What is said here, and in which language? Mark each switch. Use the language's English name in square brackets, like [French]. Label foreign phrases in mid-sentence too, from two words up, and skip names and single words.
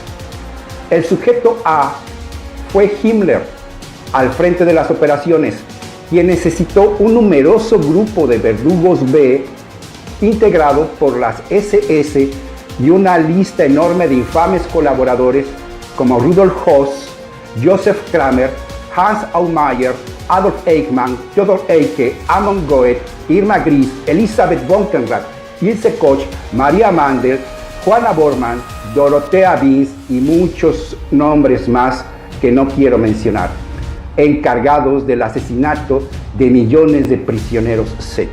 [Spanish] El sujeto A fue Himmler, al frente de las operaciones, quien necesitó un numeroso grupo de verdugos B integrado por las SS y una lista enorme de infames colaboradores como Rudolf Höss, Joseph Kramer, Hans Aumeier, Adolf Eichmann, Theodor Eicke, Amon Goeth, Irma Gris, Elisabeth Bonkenrath, Ilse Koch, Maria Mandel, Juana Bormann, Dorothea Vince y muchos nombres más que no quiero mencionar, encargados del asesinato de millones de prisioneros Z.